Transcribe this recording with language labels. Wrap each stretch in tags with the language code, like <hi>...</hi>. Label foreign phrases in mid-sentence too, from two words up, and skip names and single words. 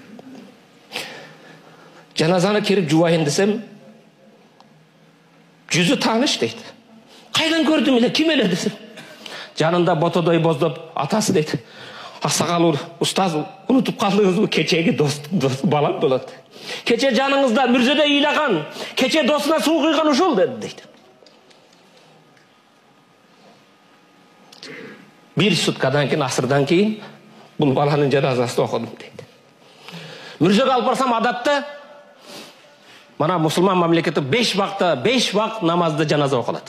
<ky>Жаназаны кирип жубайын десем, жүзү тааныш дейт. Кайдан көрдүм эле, ким эле десем. Жанында ботодой боздоп атасы дейт. Аксакал устаз унутуп калдыңызбы, кечеги дос балам болот. Keçe janыңызда мүрзөдө ыйлаган, keçe досуна суу куйган ушул деди дейт. Bir суткадан кийин, асырдан кийин бул баланын жаназасын окудум дейт. Мүрзөгө алып барсам адатта мана мусулман мамлекети 5 вакыт намазды жаназа окулат.</ky>